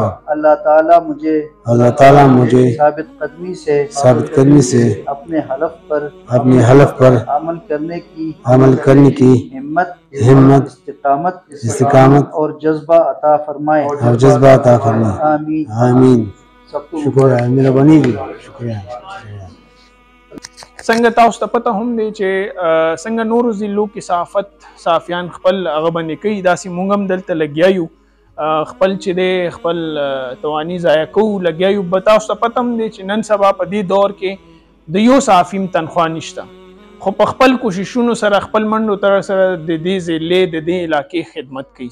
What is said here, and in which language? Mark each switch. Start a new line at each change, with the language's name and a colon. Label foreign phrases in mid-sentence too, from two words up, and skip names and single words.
Urdu: اللہ تعالیٰ مجھے ثابت قدمی سے اپنے حلف پر عمل کرنے کی ہمت استقامت اور جذبہ عطا فرمائے. آمین. شکریہ مہربانی شکریہ.
Pashto: څنګه تاسو ته پته هم دی چې څنګه نورو ضلعو کې صحافیان خپل هغه باندې کوي، داسې موږ هم دلته لګیا یو خپل چې دی خپل تواني ضایع کوو لګیا یو. به تاسو ته پته هم دی چې نن سبا په دې دور کې د یو صحافي هم تنخوا نشته، خو په خپل کوششونو سره خپل منډو تر سره د دې ضلع د دې علاقې خدمت کوي.